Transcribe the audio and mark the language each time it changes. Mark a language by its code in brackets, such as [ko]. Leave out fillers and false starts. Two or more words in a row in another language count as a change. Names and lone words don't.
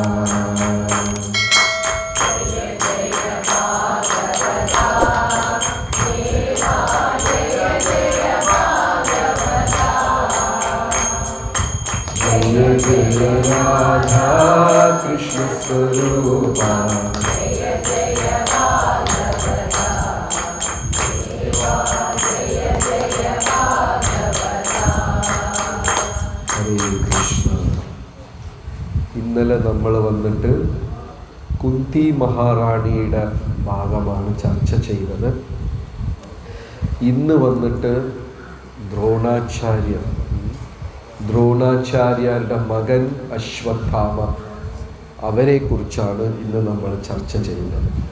[hi] जय जय भागवता देवा, जय जय भागवता, जय जय राधा कृष्ण स्वरूप, जय जय भागवता देवा, जय जय भागवता. [ml] ഹരേ കൃഷ്ണ. ഇന്നലെ നമ്മൾ വന്നിട്ട് കുന്തി മഹാറാണിയുടെ ഭാഗമാണ് ചർച്ച ചെയ്തത്. ഇന്ന് വന്നിട്ട് ദ്രോണാചാര്യരുടെ മകൻ അശ്വത്ഥാമ, അവരെക്കുറിച്ചാണ് ഇന്ന് നമ്മൾ ചർച്ച ചെയ്യുന്നത്.